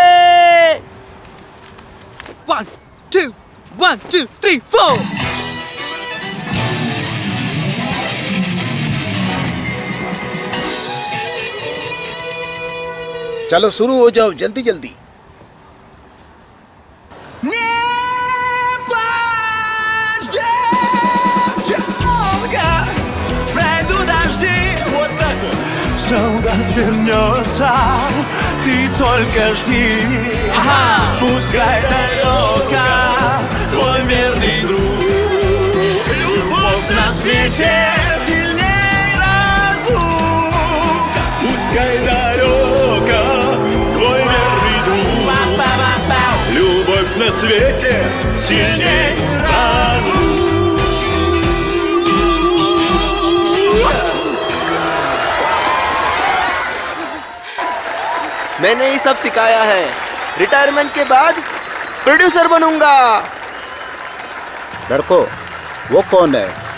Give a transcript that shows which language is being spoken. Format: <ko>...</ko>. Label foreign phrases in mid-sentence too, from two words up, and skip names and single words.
<hi>1 2 1 2 3 4। चलो शुरू हो जाओ, जल्दी जल्दी।</hi> <ru>Пройду дожди, вот так вот. Солдат вернется, ты только жди. Пускай далеко твой верный друг. Любовь на свете сильней разлука. Пускай далеко твой верный друг. Любовь на свете сильней разлука.</ru> <hi>मैंने ये सब सिखाया है। रिटायरमेंट के बाद प्रोड्यूसर बनूंगा। लड़को, वो कौन है?</hi>